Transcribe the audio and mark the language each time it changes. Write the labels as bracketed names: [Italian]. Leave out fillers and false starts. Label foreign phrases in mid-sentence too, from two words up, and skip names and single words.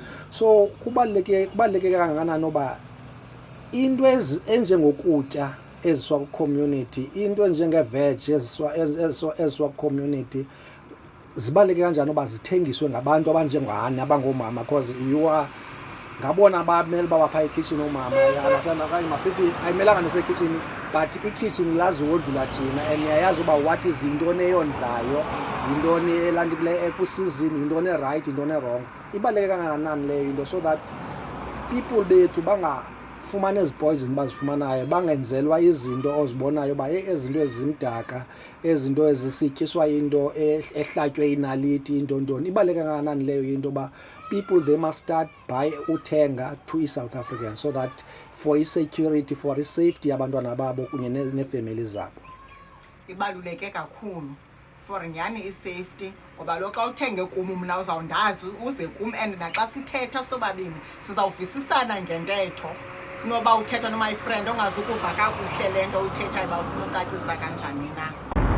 [Xhosa] So kubaluleke kangakanani uba into enjengokutya eziswa ku-community, into enjenge-veg eziswa ku-community zibaluleke kanjani uba zithengiswe ngabantu abanjengani abangoomama because ngabona bamele uba bapha ikitchen oomama okanye masithi ayimelanga nesekitchen but ikitchen lazi wodlula thina and yayazi uba [English] what is [Xhosa] yintoni eyondlayo, yintoni elandikileyo ekusizini, yintoni erayithi, yintoni erong. Ibaluleke kangakanani leyo into [English] so that people [Xhosa] bethu bangafumani ezi poison bazifumanayo, bangenzelwa izinto ozibonayo uba ezinto ezimdaka, ezinto ezisityiswa into ehlatywe inaliti intontoni. Ibaluleke kangakanani leyo into uba [English] people they must start by [Xhosa] uthenga to i-South African [English] so that for [Xhosa] i-security, for i-safety abantwana babo kunye neefemeli zabo. Ibaluleke kakhulu for nyani i-safety ngoba lo xa uthenge kum mna uzawundazi uze kum and naxa sithetha sobabini sizawuvisisana ngentetho kunoba uthetha noma i-friend ongazukuva kakuhle le nto uthethayo uba ufuna ucacisa kanjani na.